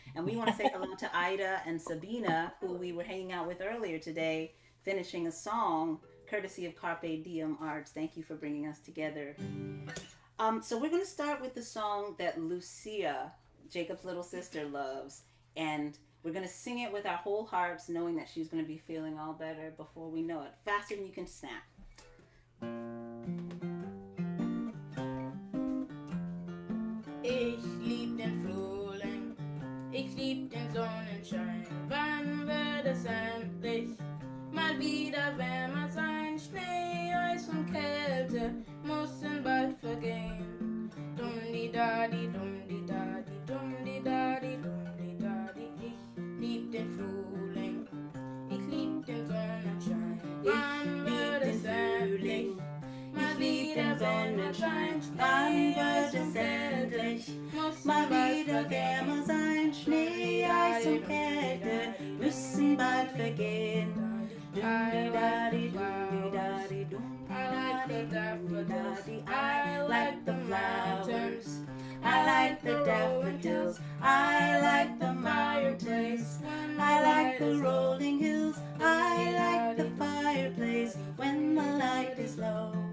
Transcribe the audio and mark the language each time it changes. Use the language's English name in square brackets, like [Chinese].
[English] And we want to say hello to Ida and Sabina, who we were hanging out with earlier today, finishing a song courtesy of Carpe Diem Arts. Thank you for bringing us together. So we're going to start with the song that Lucia, Jacob's little sister, loves. And we're going to sing it with our whole hearts, knowing that she's going to be feeling all better before we know it. Faster than you can snap. [German] Ich lieb den Frühling, ich lieb den Sonnenschein. Wann wird es endlich mal wieder wärmer sein? Schnee, Eis und Kälte müssen bald vergehen. Dumm-di-da-di, dumm-di-da-di, dumm-di-da-di, dumm-di-da-di. Ich lieb den Frühling, ich lieb den Sonnenschein. Wann wird es endlich mal wieder wärmer sein? Wann wird es endlich mal wieder wärmer sein? Schnee, Eis und Kälte müssen bald vergehen. [English] Dum-di-da-di, dum-di-da-di, dum-di-da-di, I like the flowers, I like the daffodils, I like the fireplace, I like the rolling hills, I like the fireplace when the light is low.